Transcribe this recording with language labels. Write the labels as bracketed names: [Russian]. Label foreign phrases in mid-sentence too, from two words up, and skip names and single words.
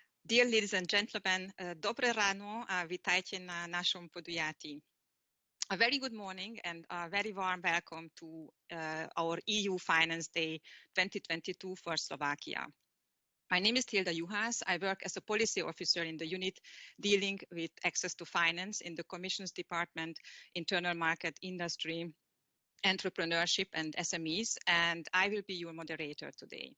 [English] Dear ladies and gentlemen, [Slovak] dobre ráno a vitajte na našom podujatí. [English] A very good morning and a very warm welcome to our EU Finance Day 2022 for Slovakia. My name is Tilda Juhász. I work as a policy officer in the unit dealing with access to finance in the Commission's Department, Internal Market, Industry, Entrepreneurship and SMEs, and I will be your moderator today.